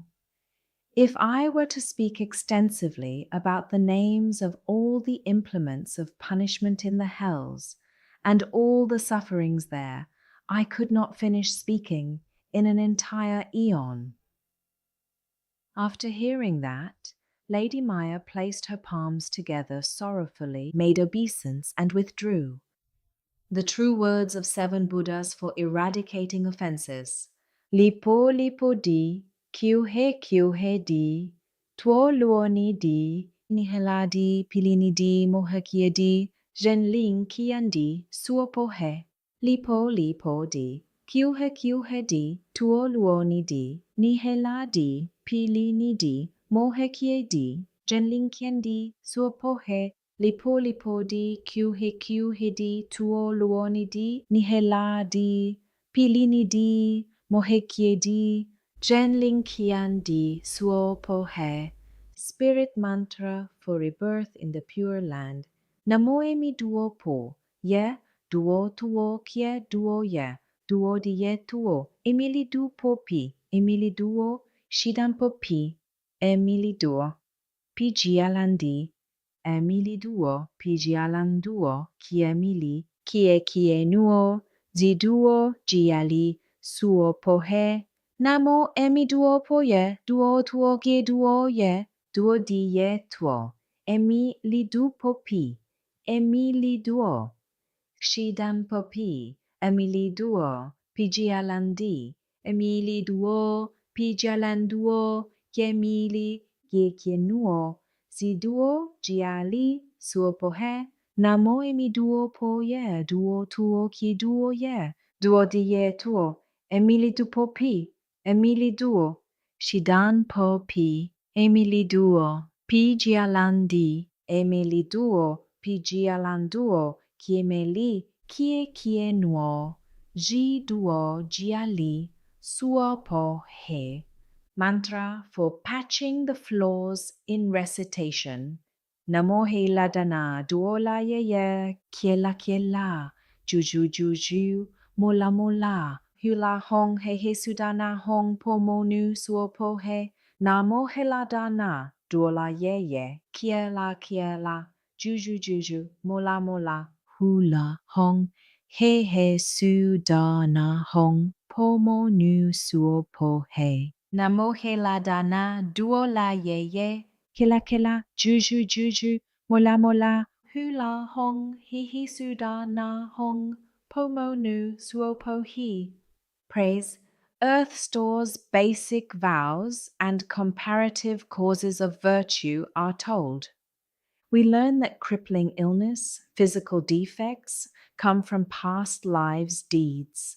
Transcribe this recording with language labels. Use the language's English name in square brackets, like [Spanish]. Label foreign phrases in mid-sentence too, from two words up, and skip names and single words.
[English] If I were to speak extensively about the names of all the implements of punishment in the hells and all the sufferings there, I could not finish speaking in an entire eon." After hearing that, Lady Maya placed her palms together sorrowfully, made obeisance, and withdrew. The true words of 7 Buddhas for eradicating offenses. [Sanskrit] Lipo lipo di, kyuhe di, tuo luoni di, nihela di, pilini di, mohakia di, zhenling kian di, suopo he. Lipo lipo di, kyuhe di, tuo luoni di, nihela di, pilini di, mohe kie di, jenlin kien di, suopohe, lipo lipo di, kiu he di, tuo luoni di, nihela di, pilini di, mohe kie di, jenlin kian di, suopohe. [English] Spirit mantra for rebirth in the Pure Land. [Sanskrit] Namoe mi duo po, ye, duo tuo kie duo ye, duo di ye tuo, emili du po pi, emili duo, shidan po pi, emili duo, pi gialandi, emili duo, pi gialanduo, kie nuo, ziduo, giali, suo pohe, namo emi duo po ye, duo tuo kie duo ye, duo di ye tuo, emi li du po pi, emi li duo, shidan po pi, emi li duo, pi gialandi, emi li duo, pi gialanduo, kiemili, kie nuo, si duo, giali, suo pohe, namo emi duo po ye, duo tuo kie duo ye, duo di ye tuo, emili du po pi, emili duo, shidan po pi, emili duo, pi gialandi, emili duo, pi gialanduo, kiemeli, kie nuo, ji duo, giali, suo po he. [English] Mantra for patching the flaws in recitation. [Sanskrit] Namo he ladana, duola ye, kiela, juju, mola, hula hong he sudana hong pomonu suopo he, namo he ladana, duola ye, kiela, juju, mola, hula hong he sudana hong pomonu suopo he. Namo he ladana, duola ye, kila, juju, mola, hula hong, he sudana hong, pomonu suopo he. [English] Praise. Earth Store's basic vows and comparative causes of virtue are told. We learn that crippling illness, physical defects, come from past lives' deeds.